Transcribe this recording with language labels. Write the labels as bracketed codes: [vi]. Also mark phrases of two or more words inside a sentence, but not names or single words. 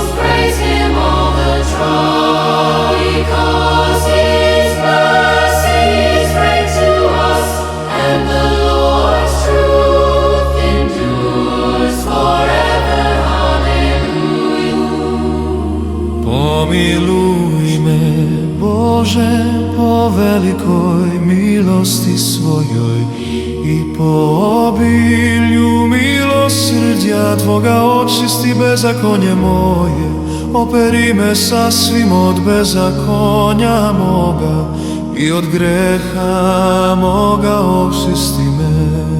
[en] praise Him, all the tribe, because His mercy is great to us, and the Lord's truth endures forever. Hallelujah. [sr] Pomiluj me, Bože, po velikoj milosti svojoj i po obilju milosrđa tvoga, očisti bezakonje moje, operi me sasvim od bezakonja moga i od greha moga očisti me.